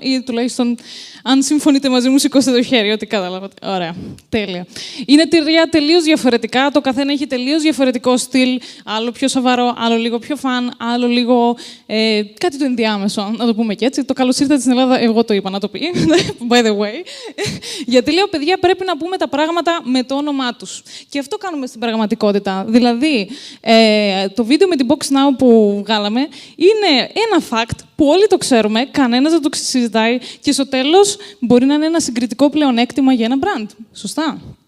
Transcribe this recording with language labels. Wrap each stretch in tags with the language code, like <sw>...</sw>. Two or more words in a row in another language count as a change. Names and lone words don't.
<el>Ή τουλάχιστον, αν συμφωνείτε μαζί μου, σηκώστε το χέρι, ό,τι καταλάβατε. Ωραία. Τέλεια. Είναι 3 τελείως διαφορετικά. Το καθένα έχει τελείως διαφορετικό στυλ. Άλλο πιο σοβαρό, άλλο λίγο πιο φαν, άλλο λίγο κάτι το ενδιάμεσο. Να το πούμε και έτσι. Το καλώς ήρθατε στην Ελλάδα, εγώ το είπα να το πει.</el> <en>By the way.</en> <el>Γιατί λέω, παιδιά, πρέπει να πούμε τα πράγματα με το όνομά τους. Και αυτό κάνουμε στην πραγματικότητα. Δηλαδή, το βίντεο με την Box Now που βγάλαμε είναι ένα fact που όλοι το ξέρουμε, κανένας δεν το συζητάει και στο τέλος μπορεί να είναι ένα συγκριτικό πλεονέκτημα για ένα brand. Σωστά.</el>